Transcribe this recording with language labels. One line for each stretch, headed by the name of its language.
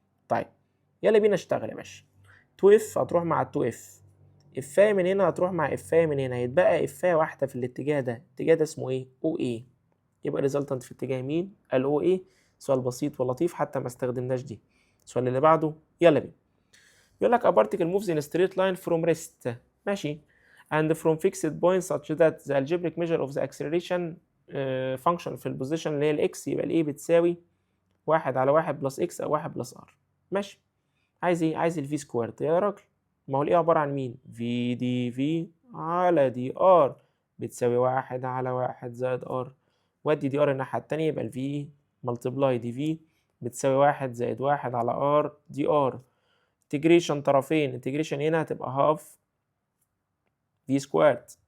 Arabic: طيب يلا بينا اشتغل يا باشا. 2 اف هتروح مع 2 اف، افايه من هنا هتروح مع افايه من هنا، هيتبقى افايه واحده في الاتجاه ده. الاتجاه ده اسمه ايه؟ او ايه. يبقى ريزلتنت في اتجاه مين؟ الاو ايه. سؤال بسيط ولطيف حتى ما استخدمناش دي. السؤال اللي بعده يلا بينا. بيقول لك
English: a particle moves in a straight line from rest ماشي and from fixed point such that the algebraic measure of the acceleration function
Arabic: في البوزيشن اللي هي الاكس، يبقى الايه بتساوي 1 على 1 بلس اكس او 1 بلس ار. ماشي. عايز ايه؟ عايز الفي سكويرد يا راجل. ما هو الايه عباره عن مين؟ في دي في على دي ار بتساوي 1 على 1 زائد ار. ودي دي ار الناحيه التانيه يبقى الفي ملتبلاي دي في بتساوي 1 زائد 1 على ار دي ار. انتجريشن طرفين، انتجريشن هنا هتبقى هاف في سكويرد.